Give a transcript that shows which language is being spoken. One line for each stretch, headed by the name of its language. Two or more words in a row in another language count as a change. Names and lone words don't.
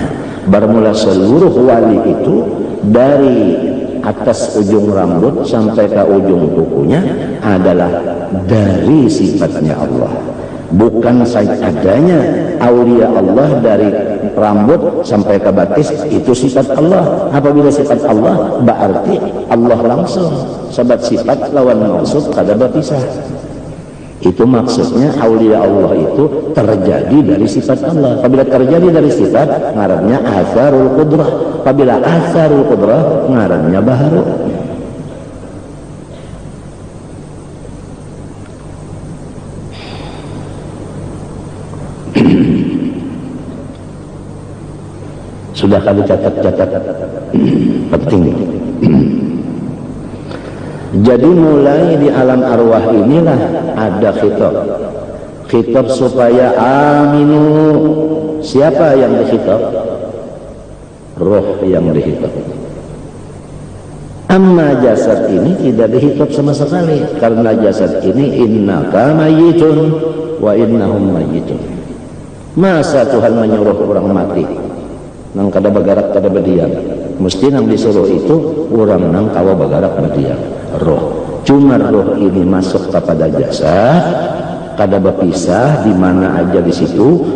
Indonesian: Bermula seluruh wali itu dari atas ujung rambut sampai ke ujung kukunya adalah dari sifatnya Allah. Bukan saja adanya aulia Allah dari rambut sampai ke batis itu sifat Allah. Apabila sifat Allah berarti Allah langsung.
Banjar: Sebab sifat lawan maksud kada berpisah. Itu maksudnya aulia Allah itu terjadi dari sifat Allah. Apabila terjadi dari sifat, ngarannya
Arabic: أثر القدرة.
Banjar: Apabila
Arabic: أثر القدرة,
Banjar: ngarannya baharu.
Indonesian: Sudah kali catat-catat penting. Jadi mulai di alam arwah inilah ada khitab. Khitab supaya aminu. Siapa yang dikhitab? Roh yang dikhitab. Amma jasad ini tidak dikhitab sama sekali. Karena jasad ini
Arabic: إنك ميت وإنهم ميتون.
Banjar: Masa Tuhan menyuruh orang mati? Nang kada bagarak kada berdiam. Mesti nang disuruh itu orang nang kawa bagarak berdiam.
Indonesian: Roh. Cuma roh ini masuk kepada jasad, kada berpisah di mana aja di situ.